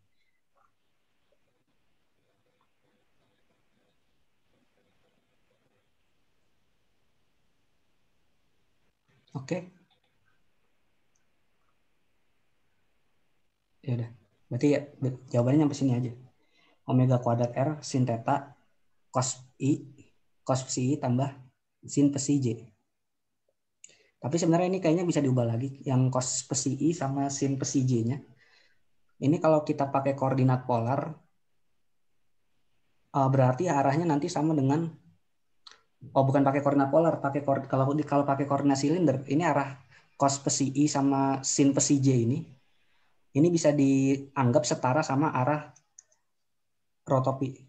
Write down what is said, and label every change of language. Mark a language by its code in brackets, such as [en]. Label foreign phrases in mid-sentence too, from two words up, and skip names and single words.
[id] Oke. Ya udah. Berarti ya, jawabannya sampai sini aja. Omega kuadrat R sin theta cos I cos psi I tambah sin psi J. Tapi sebenarnya ini kayaknya bisa diubah lagi. Yang cos psi I sama sin psi J-nya. Ini kalau kita pakai koordinat polar, berarti arahnya nanti sama dengan Oh, bukan pakai koordinat polar, kalau pakai koordinat silinder, ini arah cos psi I sama sin psi J ini bisa dianggap setara sama arah rotopi.